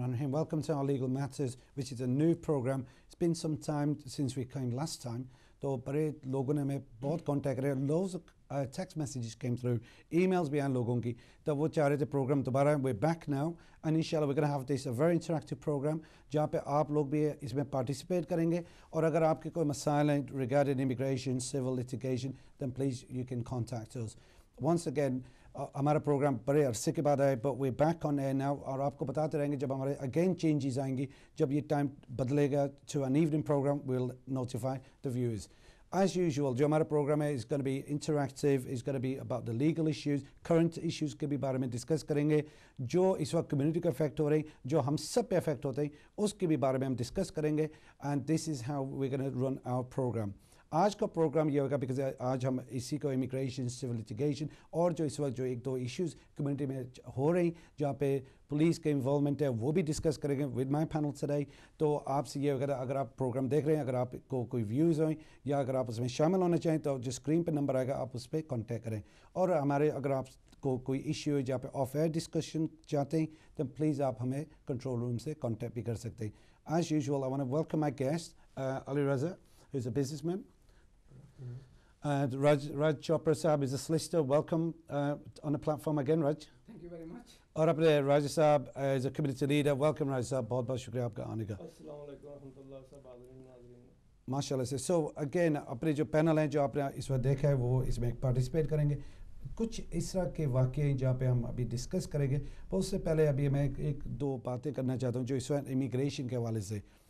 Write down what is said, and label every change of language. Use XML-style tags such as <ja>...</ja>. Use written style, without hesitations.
<en>welcome to our Legal Matters, which is a new program. It's been some time since we came last time.</en> <hi>तो बड़े लोगों ने हमें बहुत contact किया,</hi> <en>loads of text messages came through,</en> <hi>emails भी आए लोगों की, तो वो चाह रहे थे program दोबारा.</hi> <en>We're back now, and inshallah we're going to have this a very interactive program</en> <hi>जहाँ पे आप लोग भी इसमें participate करेंगे. और अगर आपके कोई मसाइल हैं</hi> <en>regarding immigration, civil litigation, then please you can contact us. Once again,</en> <hi>हमारा प्रोग्राम बड़े अरसे के बाद आए,</hi> <en>but we're back on air now,</en> <hi>और आपको बताते रहेंगे जब हमारे again changes आएंगी, जब ये टाइम बदलेगा</hi> <en>to an evening program, we'll notify the viewers. As usual,</en> <hi>जो हमारा प्रोग्राम है</hi> <en>is going to be interactive, is going to be about the legal issues,</en> <hi>current issues के भी बारे में डिस्कस करेंगे, जो इस वक्त कम्युनिटी को अफेक्ट हो रही, जो हम सब पे अफेक्ट होते हैं, उसके भी बारे में हम डिस्कस करेंगे.</hi> <en>And this is how we're going to run our program.</en> <hi>आज का प्रोग्राम ये होगा बिकॉज आज हम इसी को इमिग्रेशन, सिविल लिटिगेशन और जो इस वक्त जो एक दो इश्यूज कम्युनिटी में हो रही जहाँ पे पुलिस के इन्वॉल्वमेंट है वो भी डिस्कस करेंगे</hi> <en>With my panel today.</en> <hi>तो आपसे ये अगर आप प्रोग्राम देख रहे हैं, अगर आपको कोई व्यूज़ हों या अगर आप उसमें शामिल होना चाहें तो जो स्क्रीन पर नंबर आएगा आप उस पर कॉन्टैक्ट करें. और हमारे अगर आपको कोई इशू है जहाँ पे ऑफ एयर डिस्कशन चाहते हैं तो प्लीज़ आप हमें कंट्रोल रूम से कॉन्टैक्ट भी कर सकते हैं.</hi> <en>As usual I want to welcome my guest Ali Raza, who's a businessman. And Raj Chopra Saab is a solicitor. Welcome on the platform again, Raj. Thank you very much.</en> <hi>और अपने</hi> <en>Raj Saab is a community leader. Welcome, Raj Saab.</en> <hi>बहुत बहुत शुक्रिया आपका आने का. अस्सलाम वालेकुम रहमतुल्लाह सब नाज़रीन. माशाल्लाह से.</hi> <en>So again,</en> <hi>अपने जो पैनल हैं जो आपने इस वक्त देखा है वो इसमें पार्टिसिपेट करेंगे. कुछ इस तरह के वाक़े जहाँ पे हम अभी डिस्कस करेंगे. पर उससे पहले अभी मैं एक दो बातें करना चाहता हूँ जो इस वक्त इमिग्रेशन के हवाले से.</hi>